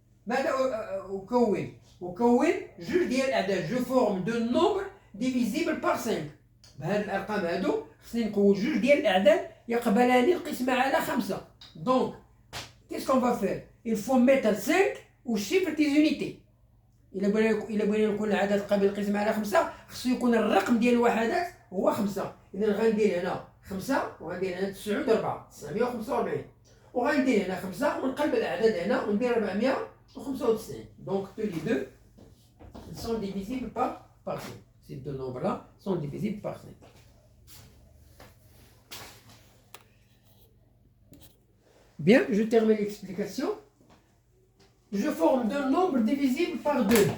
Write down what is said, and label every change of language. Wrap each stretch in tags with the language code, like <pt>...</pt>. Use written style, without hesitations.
<ar>ماذا أكون؟ أكون جوج ديال الأعداد.</ar> <fr>Je forme de nombre divisible par 5.</fr> <ar>بهاد الأرقام هادو خصني نكون جوج ديال الأعداد يقبلان القسمة على 5.</ar> <fr>Donc, qu'est-ce qu'on va faire? Il faut mettre 5 au chiffre des unités.</fr> <ar>إلا بغينا يكون العدد قابل للقسمة على 5 خصو يكون الرقم ديال الوحدات هو 5. إذا غندير هنا 5 وغندير هنا 9 و4 945. وغندير هنا 5 ونقلب الأعداد هنا وندير 495.</ar> <fr>Donc tous les deux ils sont divisibles par 5. Ces deux nombres-là sont divisibles par 5. Bien, je termine l'explication. Je forme deux nombres divisibles par 2.</fr>